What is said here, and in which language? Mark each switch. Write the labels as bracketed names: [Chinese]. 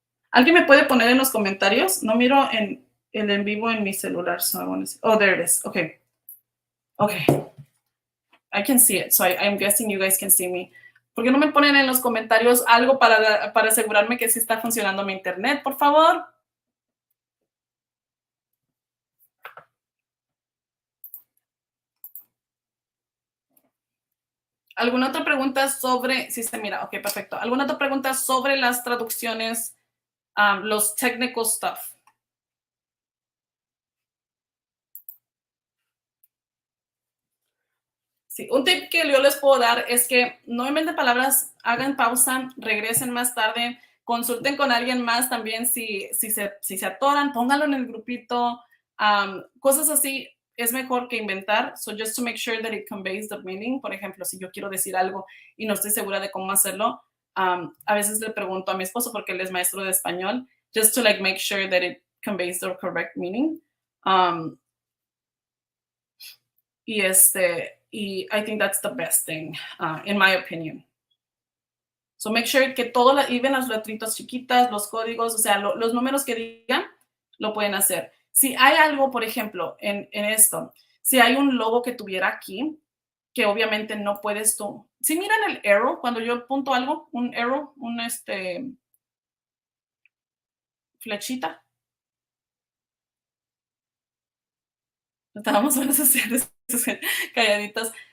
[Spanish] ¿Alguien me puede poner en los comentarios? No miro el en vivo en mi celular. [English] So I want to see. Oh, there it is. Okay. Okay. I can see it. So I'm guessing you guys can see me. [Spanish] ¿Por qué no me ponen en los comentarios algo para asegurarme que sí está funcionando mi internet, por favor? ¿Alguna otra pregunta sobre, sí se mira, ok, perfecto. ¿Alguna otra pregunta sobre las traducciones, los technical stuff? Sí, un tip que yo les puedo dar es que no inventen palabras, hagan pausa, regresen más tarde, consulten con alguien más también si se atoran, pónganlo en el grupito, cosas así es mejor que inventar. [English] So just to make sure that it conveys the meaning. [Spanish] Por ejemplo, si yo quiero decir algo y no estoy segura de cómo hacerlo, a veces le pregunto a mi esposo porque él es maestro de español, [English] just to like make sure that it conveys the correct meaning. Y I think that's the best thing, in my opinion. So make sure [Spanish] que todo, even las letritas chiquitas, los códigos, o sea, los números que digan, lo pueden hacer. Si hay algo, por ejemplo, en esto, si hay un logo que tuviera aquí, que obviamente no puedes tú. Si miran el arrow, cuando yo apunto algo, un arrow, flechita, estábamos en esas calladitas.